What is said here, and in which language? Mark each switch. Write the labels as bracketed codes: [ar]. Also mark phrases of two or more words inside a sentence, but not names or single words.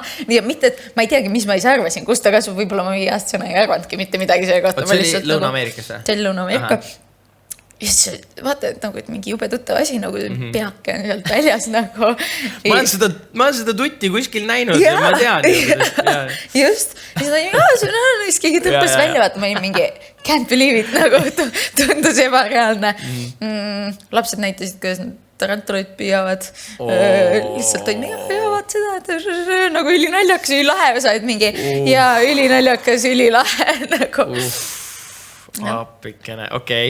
[et] Ja mitte, et ma ei teagi, mis ma ise arvasin, kus ta kasvab, võib-olla ma 5 aastasena ei arvanudki mitte midagi selle kohta. See oli Lõuna-Ameerikas või? See oli Lõuna-Ameerika. Just, vaata, et nagu, et mingi jube tuttav asi, nagu peake on sealt väljas nagu. Ma olen seda tutti kuskil näinud ja ma tean. Just. Ja seda oli, keegi tõppes välja, vaata, ma olin mingi [en] can't believe it, [et] nagu tundus ebareaalne. Lapsed näitasid, kuidas nad tarantulaid püüavad. Lihtsalt on, vaat seda, nagu ülinaljakas, ülilahe, said mingi ja ülinaljakas, ülilahe, nagu. Appikene, okei.